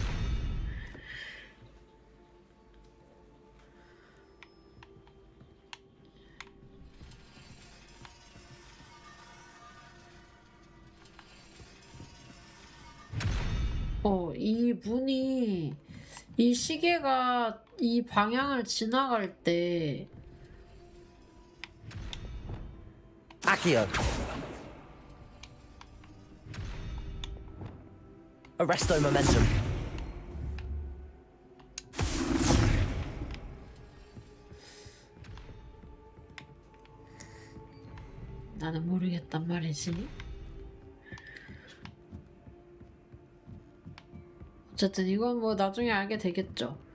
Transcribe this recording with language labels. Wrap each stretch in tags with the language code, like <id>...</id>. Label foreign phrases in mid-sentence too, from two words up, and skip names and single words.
<ko>이 문이 이 시계가 이 방향을 지나갈 때</ko> <la>Accio. Arresto momentum.</la> <ko>나는 모르겠단 말이지. 어쨌든 이건 뭐 나중에 알게 되겠죠.</ko>